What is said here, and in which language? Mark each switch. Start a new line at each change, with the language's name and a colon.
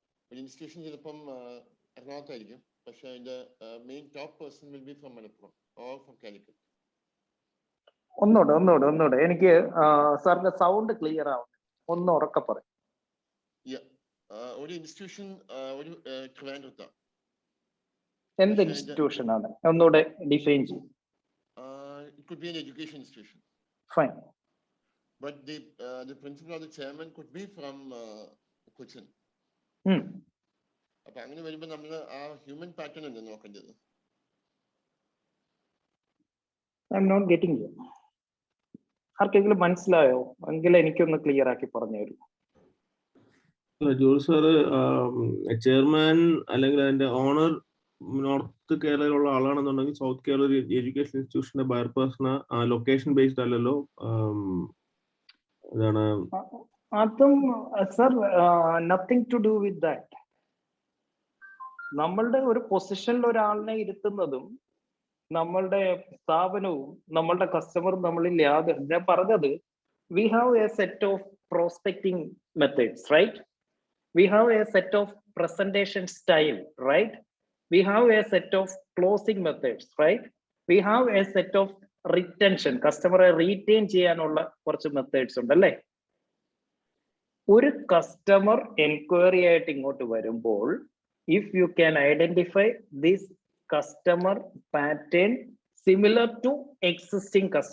Malayalam: ഒരു ഇൻസ്റ്റിറ്റ്യൂഷൻ ചിലപ്പം എറണാകുളത്തായിരിക്കും, പക്ഷെ അതിന്റെ
English: Main top person will be from Malappuram or from Calicut.
Malayalam: ഒന്നൂടെ എനിക്ക് സാറിന്റെ സൗണ്ട് ക്ലിയർ ആവും, ഒന്ന് ഉറക്കെ പറയും. ഒരു ഇൻസ്റ്റിറ്റ്യൂഷൻ ഒരു ട്രിവാൻഡ്രത്താണ്. എന്ത് ഇൻസ്റ്റിറ്റ്യൂഷൻ ആണ് ഒന്നുകൂടെ ഡിഫൈൻ ചെയ്യും?
English: It could be an education institution. Fine. But the principal or the chairman could be from Cochin.
Malayalam: അപ്പൊ അങ്ങനെ വരുമ്പോ നമ്മള് ആ ഹ്യൂമൻ പാറ്റേൺ അല്ലേ നോക്കേണ്ടത്?
English: I'm not getting you.
Malayalam: ആർക്കെങ്കിലും മനസ്സിലായോ? എങ്കിലും എനിക്കൊന്ന് ക്ലിയർ ആക്കി പറഞ്ഞു തരൂ. ജോർജ് സാറ് ചെയർമാൻ അല്ലെങ്കിൽ അതിന്റെ ഓണർ നോർത്ത് കേരളയിലുള്ള ആളാണെന്നുണ്ടെങ്കിൽ സൗത്ത് കേരള ഒരു education ഇൻസ്റ്റിറ്റ്യൂഷന്റെ buyer person location based അല്ലല്ലോ. അതാണ് അതും
English: Sir nothing to do with that.
Malayalam: നമ്മളുടെ ഒരു പൊസിഷനിൽ ഒരാളിനെ ഇരുത്തുന്നതും നമ്മളുടെ സ്ഥാപനവും നമ്മളുടെ കസ്റ്റമറും നമ്മളിൽ യാതൊരു, ഞാൻ പറഞ്ഞത്
English: we have a set of prospecting methods, right? We have a set of presentation style, right? We have a set of closing methods, right? We have a set of retention,
Malayalam: കസ്റ്റമറെ retain ചെയ്യാനുള്ള കുറച്ച് methods ഉണ്ട് അല്ലേ? ഒരു customer enquiry ആയിട്ട് ഇങ്ങോട്ട് വരുമ്പോൾ
English: if you can identify this customer pattern similar to existing